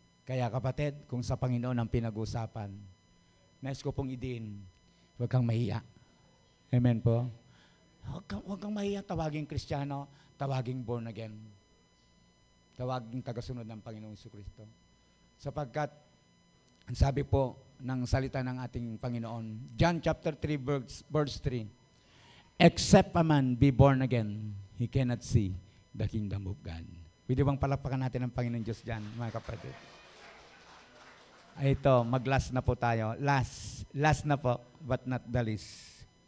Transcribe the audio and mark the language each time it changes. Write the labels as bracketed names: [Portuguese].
[Filipino] Kaya kapatid, kung sa Panginoon ang pinag-usapan, nais ko pong idiin, huwag kang mahiya. Amen po? Huwag kang mahiya, tawaging Kristiyano, tawaging born again. Tawaging tagasunod ng Panginoong Jesucristo. Sapagkat, ang sabi po ng salita ng ating Panginoon, John chapter 3, verse 3, [English] except a man be born again, he cannot see the kingdom of God. [Filipino] Pwede bang palakpakan natin ang Panginoon Diyos dyan, mga kapatid? Ay, ito, mag-last na po tayo. [English] Last [Filipino] na po, [English] but not the least.